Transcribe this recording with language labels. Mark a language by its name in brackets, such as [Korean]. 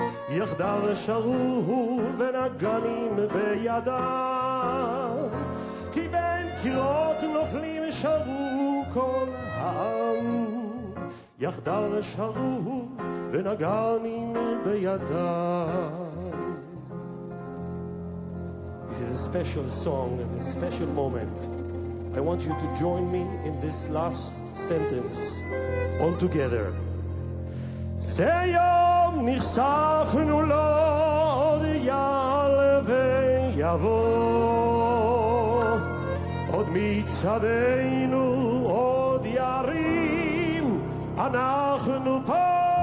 [Hebrew] יחדיו שרו ונגנים בידם כי בין קירות נופלים שרו כל העם יחדיו שרו ונגנים בידם. [English] This is a special song and a special moment. I want you to join me in this last sentence all together. [Hebrew] זה יום נחשפנו לו עוד יעלה ויבוא עוד מצעדנו עוד ירים אנחנו פה